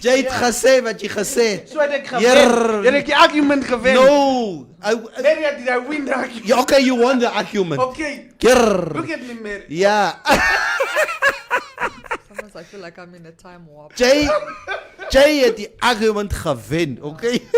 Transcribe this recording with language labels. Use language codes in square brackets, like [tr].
[af] Jy het gesê wat jy gesê het. So het ek Jerr. gewen. Jy het die argument gewen. [en] No. Mary, did I win the argument? Yeah, okay, you won the argument. Okay. Grrr. Look at me, Mary. Yeah. Sometimes I feel like I'm in a time warp. [af] Jy het die argument gewen, okay?